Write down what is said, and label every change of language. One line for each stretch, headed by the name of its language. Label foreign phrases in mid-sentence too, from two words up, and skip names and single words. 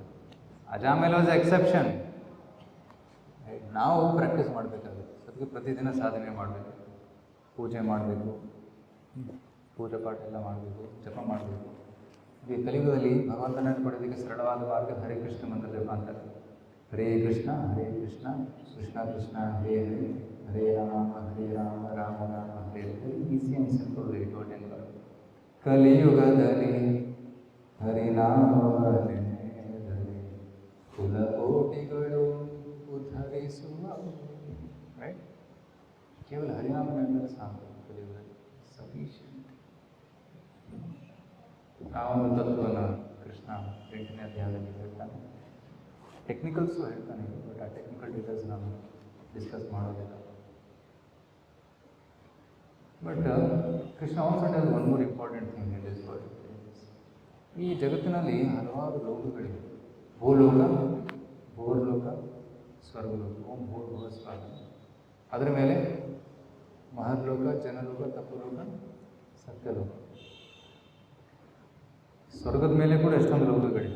English: Ajamel was exception.
Kannada: ನಾವು ಪ್ರಾಕ್ಟೀಸ್ ಮಾಡಬೇಕಾಗುತ್ತೆ. ಅದಕ್ಕೆ ಪ್ರತಿದಿನ ಸಾಧನೆ ಮಾಡಬೇಕು, ಪೂಜೆ ಮಾಡಬೇಕು, ಪೂಜೆ ಪಾಠ ಎಲ್ಲ ಮಾಡಬೇಕು, ಜಪ ಮಾಡಬೇಕು. ಈ ಕಲಿಯುಗದಲ್ಲಿ ಭಗವಂತನನ್ನು ಪಡೆಯೋದಕ್ಕೆ ಸರಳವಾದ ಮಾರ್ಗ ಹರೇ ಕೃಷ್ಣ ಮಂತ್ರ ಜಪ ಅಂತಾರೆ.
Sanskrit: ಹರೇ ಕೃಷ್ಣ ಕೃಷ್ಣ ಕೃಷ್ಣ ಹರೇ ಹರೇ, ಹರೇ ರಾಮ ರಾಮ ರಾಮ ಹರೇ ಹರೇ.
English: easy and simple way to attend God.
Kannada: ಕಲಿಯುಗದಲ್ಲಿ ಹರಿನಾಮವನ್ನೇ ಕುಲಕೋಟಿಗಳು ಉದ್ಧರಿಸುವ. ರೈಟ್? ಕೇವಲ ಹರಿನಾಮ ಹೇಳಿದರೆ ಸಾಕು. ಕಲಿಯುಗದಲ್ಲಿ ಸಫಿಷಿಯಂಟ್. ಆ ಒಂದು ತತ್ವವನ್ನು ಕೃಷ್ಣ 8ನೇ ಅಧ್ಯಾಯದಲ್ಲಿ ಹೇಳ್ತಾನೆ. ಟೆಕ್ನಿಕಲ್ಸು ಹೇಳ್ತಾನೆ, ಬಟ್ ಆ
English: technical details
Kannada: ನಾನು ಡಿಸ್ಕಸ್ ಮಾಡೋದಿಲ್ಲ.
English: But Krishna also tells one more important thing in this world.
Kannada: ಈ ಜಗತ್ತಿನಲ್ಲಿ ಹಲವಾರು ಲೋಕಗಳಿವೆ. ಭೂಲೋಕ, ಭೂರ್ಲೋಕ, ಸ್ವರ್ಗಲೋಕ.
Sanskrit: ಓಂ ಭೂರ್ಭುವ ಸ್ವರ್ಗ.
Kannada: ಅದರ ಮೇಲೆ ಮಹರ್ಲೋಕ, ಜನಲೋಕ, ತಪೋಲೋಕ, ಸತ್ಯಲೋಕ. ಸ್ವರ್ಗದ ಮೇಲೆ ಕೂಡ ಎಷ್ಟೊಂದು ಲೋಕಗಳಿವೆ.